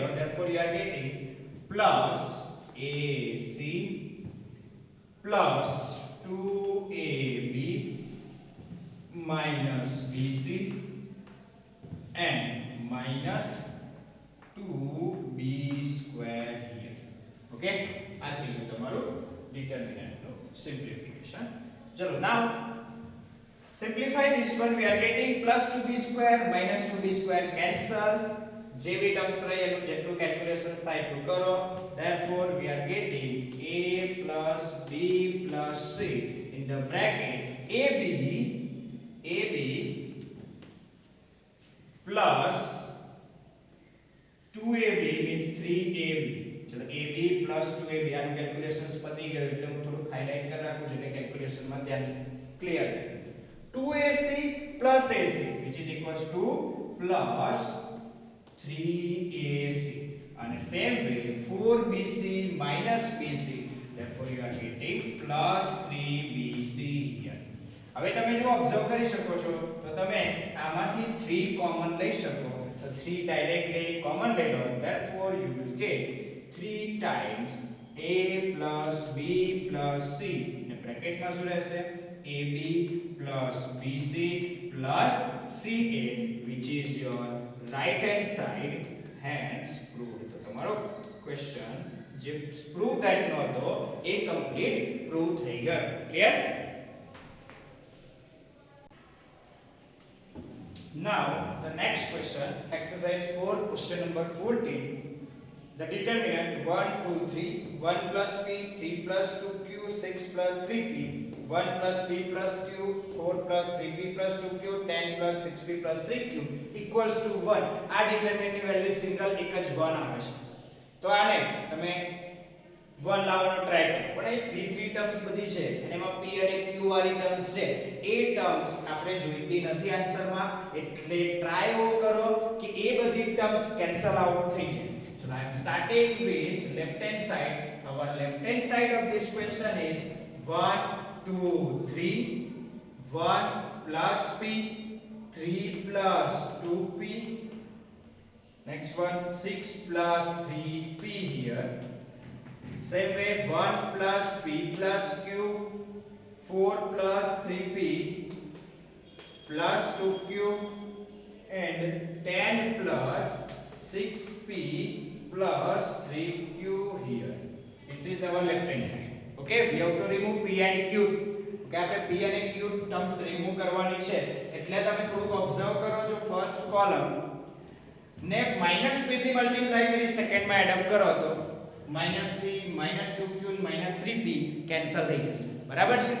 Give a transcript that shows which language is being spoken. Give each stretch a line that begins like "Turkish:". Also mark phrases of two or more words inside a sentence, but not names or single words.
English: Therefore you are getting plus ac plus 2ab minus bc and minus 2b square here.
Gujarati: Okay, આ થઈ ગયું તમારું determinant નો simplification.
English: ચલો now simplify this one. We are getting plus 2b square minus 2b square cancel.
Gujarati: જે બી ટર્મ્સ રહે એનું જેટલું કેલ્ક્યુલેશન્સ થાય એટલું કરો.
English: Therefore we are getting a plus b plus c in the bracket ab plus 2ab means 3ab.
Gujarati: ચલો
English: ab plus 2ab
Gujarati: આનું કેલ્ક્યુલેશન્સ પતી ગયું એટલે હું થોડું હાઇલાઇટ કરી રાખું છું એટલે કેલ્ક્યુલેશનમાં ધ્યાન ક્લિયર.
English: 2ac plus ac which is equals to plus 3ac and same way 4bc minus bc, therefore you are getting plus 3bc here.
Gujarati: હવે તમે જો ઓબ્ઝર્વ કરી શકો છો તો તમે આમાંથી 3 કોમન લઈ શકો તો 3 ડાયરેક્ટલી કોમન લઈ લો.
English: therefore you will get 3 times a plus b plus c
Gujarati: ને બ્રેકેટમાં શું રહેશે
English: ab plus bc plus ca which is your right hand side. hence proved.
Gujarati: તો તમારો ક્વેશ્ચન જે
English: prove that
Gujarati: નો હતો એ કમ્પ્લીટ પ્રૂવ થઈ ગયો. ક્લિયર?
English: Now the next question, exercise 4, question number 14. The determinant 1 2 3 1 plus p 3 plus 2q 6 plus 3p 1 plus p plus q 4 plus 3p plus 2q 10 plus 6p plus 3q equals to 1.
Gujarati: આ determinant ની વેલ્યુ સિંગલ એક જ 1 આવે છે તો આને તમે 1 લાવવાનો ટ્રાય કરો. પણ એ 3 ટર્મ્સ બધી છે અને એમાં p અને q વાળી ટર્મ્સ છે એ ટર્મ્સ આપણે જોઈતી નથી આન્સરમાં એટલે ટ્રાય એવો કરો કે એ બધી ટર્મ્સ
English: cancel out
Gujarati: થઈ જાય.
English: So I am starting with left hand side. Our left hand side of this question is 1 2 3 1 plus p 3 plus 2p, next one 6 plus 3p here. Same way 1 plus p plus q 4 plus 3p plus 2q and 10 plus 6p plus 3q here. This is our left hand side. Okay, we have to remove p and q.
Gujarati: Okay, આપણે p અને q ટર્મ્સ રિમૂવ કરવાની છે એટલે તમે થોડુંક ઓબ્ઝર્વ કરો. જો
English: first column
Gujarati: ને -p થી મલ્ટીપ્લાય કરી સેકન્ડમાં
English: add up
Gujarati: કરો તો -p -2q -3p કેન્સલ થઈ જશે. બરાબર છે?